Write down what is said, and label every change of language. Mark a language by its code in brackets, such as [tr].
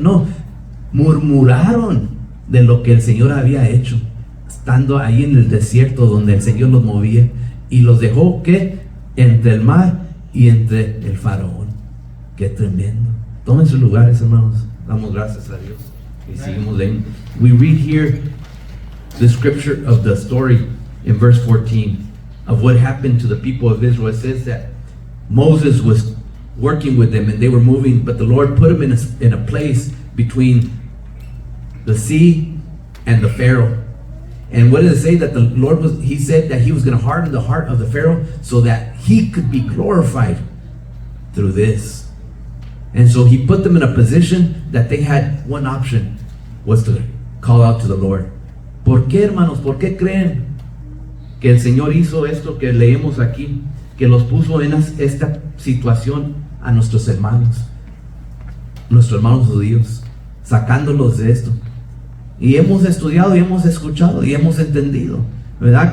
[es] No, murmuraron de lo que el Señor había hecho, estando ahí en el desierto donde el Señor los movía, y los dejó ¿qué? Entre el mar y entre el Faraón. Qué tremendo. Tomen sus lugares, hermanos. Damos gracias a Dios y seguimos leyendo. [en] We read here the scripture of the story in verse 14 of what happened to the people of Israel. It says that Moses was working with them and they were moving, but the Lord put them in a place between the sea and the Pharaoh. And what does it say? That the Lord he said that he was going to harden the heart of the Pharaoh so that he could be glorified through this. And so he put them in a position that they had one option, was to call out to the Lord. [es] ¿Por qué, hermanos? ¿Por qué creen que el Señor hizo esto que leemos aquí? Que los puso en esta situación a nuestros hermanos judíos, sacándolos de esto. Y hemos estudiado y hemos escuchado y hemos entendido, ¿verdad?